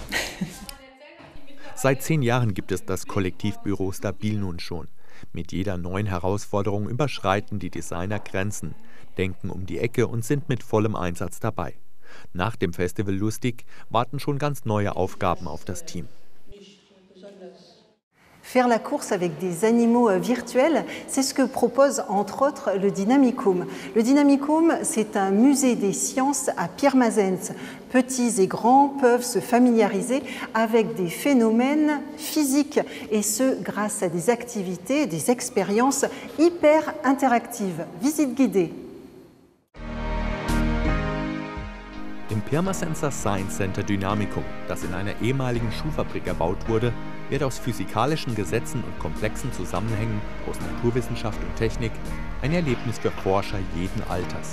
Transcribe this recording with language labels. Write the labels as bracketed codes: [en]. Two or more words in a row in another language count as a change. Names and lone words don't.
[de] Seit 10 Jahren gibt es das Kollektivbüro Stabil nun schon. Mit jeder neuen Herausforderung überschreiten die Designer Grenzen, denken um die Ecke und sind mit vollem Einsatz dabei. Nach dem Festival Lustig warten schon ganz neue Aufgaben auf das Team. [fr] Faire la course avec des animaux virtuels, c'est ce que propose entre autres le Dynamicum. Le Dynamicum, c'est un musée des sciences à Pirmasens. Petits et grands peuvent se familiariser avec des phénomènes physiques et ce grâce à des activités, des expériences hyper interactives. Visite guidée. [de] Im Pirmasenser Science Center Dynamicum, das in einer ehemaligen Schuhfabrik erbaut wurde, wird aus physikalischen Gesetzen und komplexen Zusammenhängen aus Naturwissenschaft und Technik ein Erlebnis für Forscher jeden Alters.